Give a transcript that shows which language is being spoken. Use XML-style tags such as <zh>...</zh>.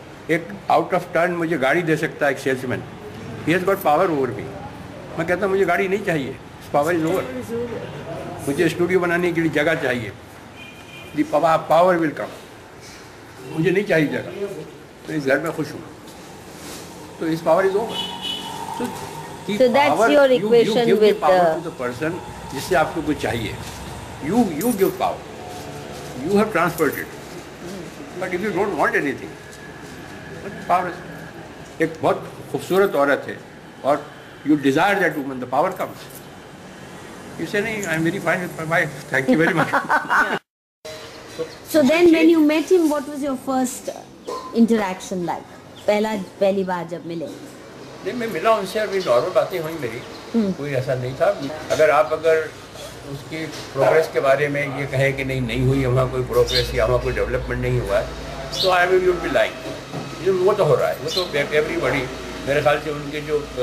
<hi>एक out of turn मुझे गाड़ी दे सकता है एक salesman,</hi> <en>He has got power over me.</en> <hi>मैं कहता हूँ मुझे गाड़ी नहीं चाहिए,</hi> <en>This power is over.</en> <hi>मुझे स्टूडियो बनाने के लिए जगह चाहिए,</hi> <en>The power will come.</en> <hi>मुझे नहीं चाहिए जगह, तो इस घर में खुश हूँ, तो</hi> <en>This power is over. So that's your equation with the person</en> <hi>जिससे आपको कुछ चाहिए।</hi> <en>You give power. You have transferred it. But if you don't want anything, what power is?</en> <hi>एक बहुत खूबसूरत औरत है और</hi> <en>you desire that woman, the power comes. You say नहीं, I'm very fine with my wife. Thank you very much. So then when you met him, what was your first interaction like?</en> <hi>पहली बार जब मिले? नहीं, मैं मिला उनसे, अभी normal बातें हुई मेरी, कोई ऐसा नहीं था। अगर उसकी प्रोग्रेस के बारे में ये कहें कि नहीं हुई है वहाँ कोई प्रोग्रेस या वहाँ कोई डेवलपमेंट नहीं हुआ है, तो</hi> <en>I will be like</en> <hi>वो तो हो रहा है, वो तो एवरीबॉडी, मेरे ख्याल से उनके जो</hi>